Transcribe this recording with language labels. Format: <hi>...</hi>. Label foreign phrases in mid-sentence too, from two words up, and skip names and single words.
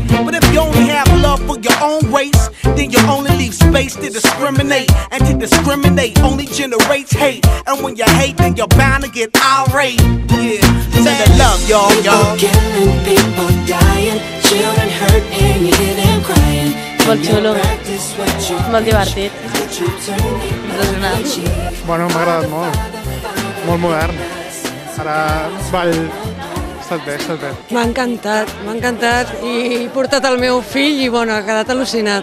<en>But if you only have love for your own race, then you only leave space to discriminate, and to discriminate only generates hate. And when you hate, then you're bound to get irate. Yeah, send the love, y'all. People killing, people dying, children hurt and you hear them crying.</en> <ca>Molt xulo, molt divertit. Bueno, m'ha agradat molt modern. Ara ball, ha estat bé. M'ha encantat i he portat el meu fill i bueno, ha quedat al·lucinat.</ca>